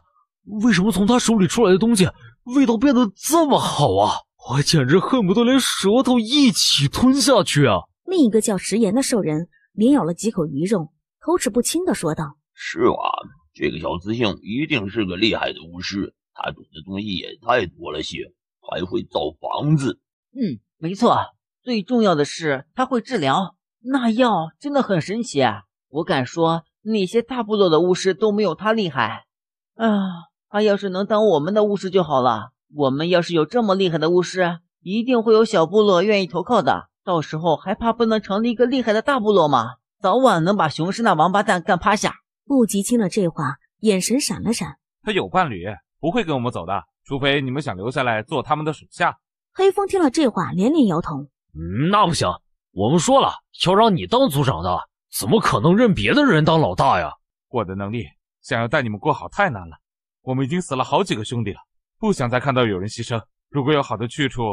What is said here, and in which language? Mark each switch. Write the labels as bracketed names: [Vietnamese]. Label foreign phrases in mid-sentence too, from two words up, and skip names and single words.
[Chinese] 為什麼從他手裡出來的東西味道變得這麼好啊？我簡直恨不得連舌頭一起吞下去啊！另一個叫食鹽的獸人連咬了幾口魚肉，口齒不清地說道： 是啊，這個小雌性一定是個厲害的巫師，他懂的東西也太多了些，還會造房子。沒錯，最重要的是他會治療，那藥真的很神奇啊！我敢說那些大部落的巫師都沒有他厲害他要是能當我們的巫師就好了。我們要是有這麼厲害的巫師，一定會有小部落願意投靠的，到時候還怕不能成立一個厲害的大部落嗎？早晚能把雄狮那王八蛋幹趴下。不及聽了這話，眼神閃了閃。他有伴侶，不會跟我們走的，除非你們想留下來做他們的屬下。黑風聽了這話連連搖頭。那不行，我們說了要讓你當族長的，怎麼可能認別的人當老大呀？我的能力想要帶你們過好太難了，我們已經死了好幾個兄弟了，不想再看到有人犧牲。如果有好的去處……